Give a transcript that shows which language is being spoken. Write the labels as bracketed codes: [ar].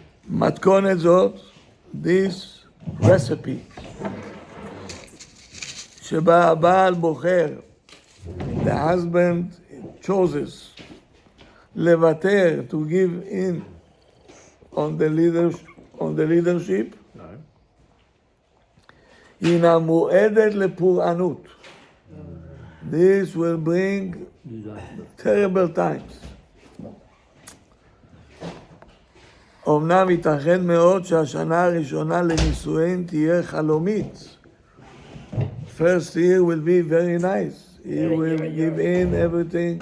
[he] מתכונת זאת, [en] this recipe, [he] שבה הבעל בוחר, [en] the husband chooses [he] לוותר, [en] to give in on the leadership, [he] הינה מועדת לפורענות. [en] This will bring terrible times. [he] אמנם ייתכן מאוד שהשנה הראשונה לנישואין תהיה חלומית. [en] First year will be very nice. He will give in everything.